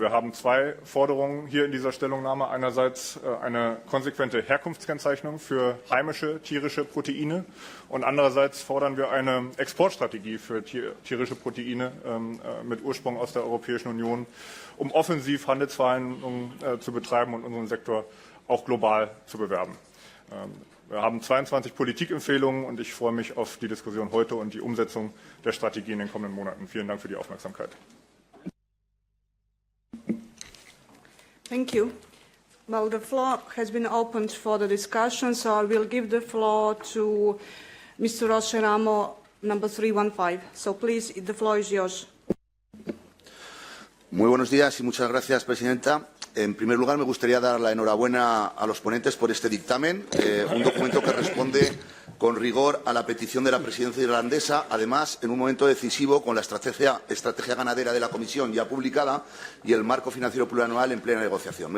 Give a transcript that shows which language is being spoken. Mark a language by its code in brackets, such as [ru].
[de] Wir haben zwei Forderungen hier in dieser Stellungnahme. Einerseits eine konsequente Herkunftskennzeichnung für heimische tierische Proteine und andererseits fordern wir eine Exportstrategie für tierische Proteine mit Ursprung aus der Europäischen Union, um offensiv Handelsverhandlungen zu betreiben und unseren Sektor auch global zu bewerben. Wir haben 22 Politikempfehlungen und ich freue mich auf die Diskussion heute und die Umsetzung der Strategie in den kommenden Monaten. Vielen Dank für die Aufmerksamkeit. [en] Thank you. Well, the floor has been opened for the discussion, so I will give the floor to Mr. Rosceramo, number 315. So please, the floor is yours. [es] Muy buenos días y muchas gracias, Presidenta. En primer lugar, me gustaría dar la enhorabuena a los ponentes por este dictamen, un documento que responde con rigor a la petición de la presidencia irlandesa, además, en un momento decisivo con la estrategia ganadera de la Comisión ya publicada y el marco financiero plurianual en plena negociación.